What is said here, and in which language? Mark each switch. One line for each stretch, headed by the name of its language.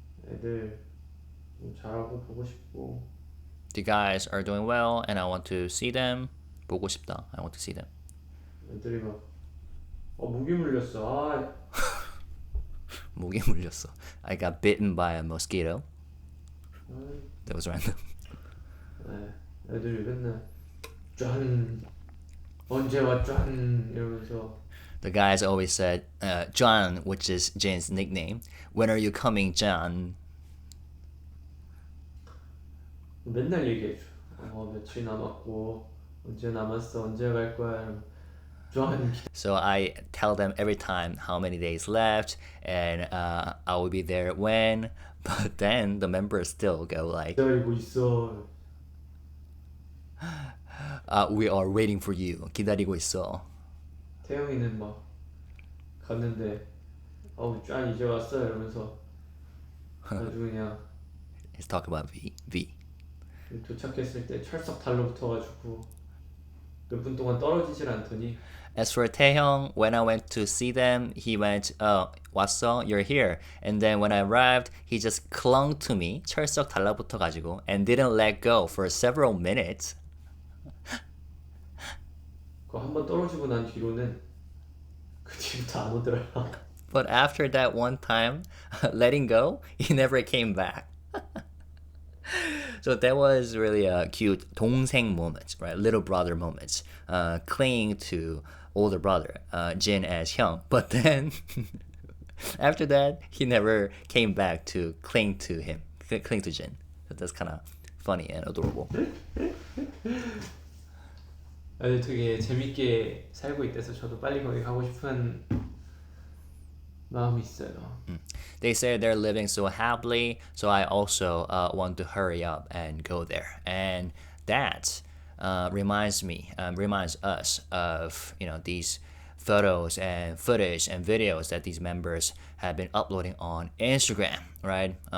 Korean: 애들 좀 잘하고 보고 싶고.
English: The guys are doing well, and I want to see them.
Korean: 보고 싶다.
English: I want to see them.
Korean: 애들이 막 모기 물렸어. 모기 물렸어.
English: I got bitten by a mosquito. That was random.
Korean: 애들이 맨날 짠 언제 와 짠 이러면서.
English: The guys always said, John, which is Jin's nickname. When are you coming, John?
Korean: 맨날 얘기해줘. 며칠 남았고 언제 남았어 언제 갈 거야. 짠.
English: So I tell them every time how many days left, and I will be there when. But then the members still go like,
Korean: 기다리고 있어.
English: we are waiting for you.
Korean: 기다리고 있어. 태영이는 막 갔는데 짠 이제 왔어 이러면서 아주 그냥
English: Let's talk about V.
Korean: 도착했을 때 철석 달라붙어가지고 몇 분 동안 떨어지질 않더니.
English: As for Taehyung, when I went to see them, he went,
Korean: 왔어?
English: You're here. And then when I arrived, he just clung to me,
Korean: 철석 달라붙어가지고,
English: and didn't let go for several minutes.
Korean: 그 한 번 떨어지고 난 뒤로는 그 뒤부터 안 오더라.
English: But after that one time, letting go, he never came back. So that was really a cute 동생 moment, right? Little brother moments, clinging to older brother, Jin as Hyung. But then After that, he never came back to cling to him, cling to Jin. So that's kind of funny and adorable.
Korean: 아주 되게 재밌게 살고 있대서 저도 빨리 거기 가고 싶은 마음이 있어요.
English: They say they're living so happily, so I also want to hurry up and go there. And that reminds us of these photos and footage and videos that these members have been uploading on Instagram, right?